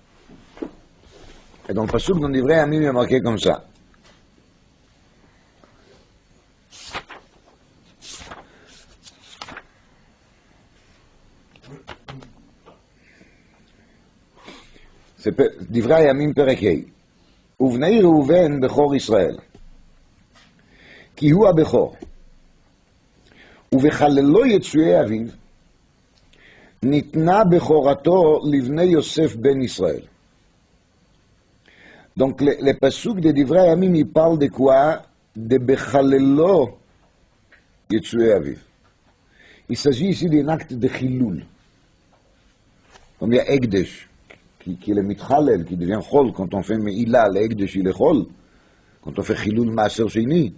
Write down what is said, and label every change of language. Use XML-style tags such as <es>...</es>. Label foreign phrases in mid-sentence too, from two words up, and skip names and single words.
<fr>Et dans le pasuk dans Divrei Hayamim, il est marqué comme ça. C'est Divrei Hayamim Perek Hei.</fr> <he>ובני ראובן בכור ישראל, כי הוא הבכור. ובחללו יצואי אביו, ניתנה בכורתו לבני יוסף בן ישראל.</he> <fr>Donc le pasuk de Divrei Hayamim, il parle de quoi? De</fr> <he>בחללו יצועי אביו.</he> <fr>Il s'agit ici d'un acte de Chilul. Comme il y a Ekdesh, qui est le Mitchalel, qui devient Chol, quand on fait Meïla, le Ekdesh il est Chol, quand on fait</fr> <he>חילול מעשר שני.</he>